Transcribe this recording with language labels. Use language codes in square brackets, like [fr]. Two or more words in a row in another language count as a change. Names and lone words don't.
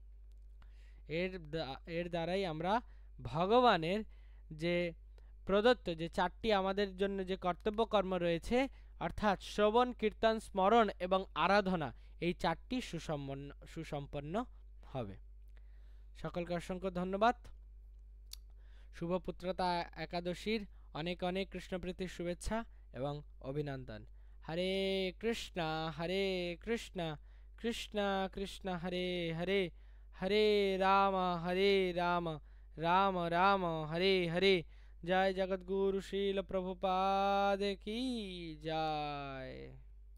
[bn] এর দ্বারাই আমরা ভগবানের যে প্রদত্ত যে 4টি আমাদের জন্য যে কর্তব্য কর্ম রয়েছে, অর্থাৎ শ্রবণ, কীর্তন, স্মরণ এবং আরাধনা, এই 4টি সুসম্পন্ন হবে। সকলকে অসংখ্য ধন্যবাদ। শুভ পুত্রতা একাদশীর অনেক অনেক কৃষ্ণপ্রীতির শুভেচ্ছা এবং অভিনন্দন। [sa] হরে কৃষ্ণ কৃষ্ণ কৃষ্ণ হরে হরে, হরে রাম রাম রাম হরে হরে। [hi] जय जगद्गुरु श्रील प्रभुपाद की जय।